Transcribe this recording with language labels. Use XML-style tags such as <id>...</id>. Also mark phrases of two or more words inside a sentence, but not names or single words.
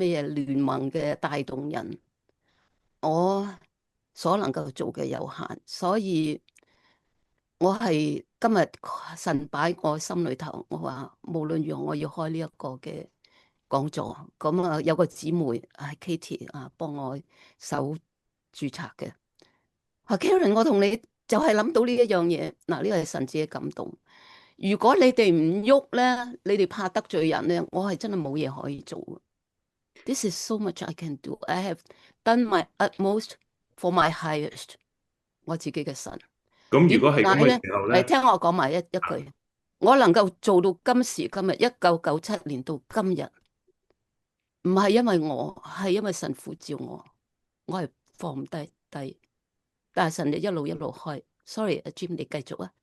<yue>咩聯盟嘅帶動人，我所能夠做嘅有限，所以我係今日神擺我心裏頭，我話無論如何我要開呢一個嘅講座，咁有個姊妹Katie 幫我手註冊嘅，Karen 我同你就係諗到呢一樣嘢，嗱呢個係神自己感動。如果你哋唔喐咧，你哋怕得罪人咧，我係真係冇嘢可以做。</yue> <en>This is so much I can do. I have done my utmost for my highest。</en> <yue>我自己嘅神。咁如果係咁嘅時候咧，聽我講埋一句，我能夠做到今時今日1997年到今日，唔係因為我，係因為神呼召我，我係放唔低，但係神就一路開。Sorry， 阿 Jim 你繼續啊。</yue>